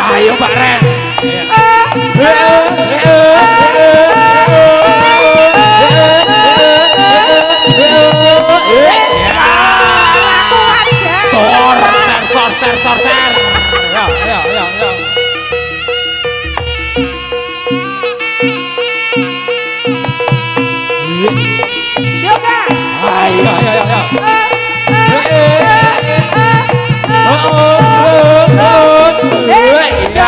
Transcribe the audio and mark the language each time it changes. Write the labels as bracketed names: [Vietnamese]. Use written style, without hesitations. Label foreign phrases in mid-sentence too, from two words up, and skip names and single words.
[Indonesian] Ayo Pak Ren. Sor, ser, sor, ser, sor, ser. Ya, ya, ya, ya. Yo Kak. Ayo, ayo, ayo, ayo. Ya.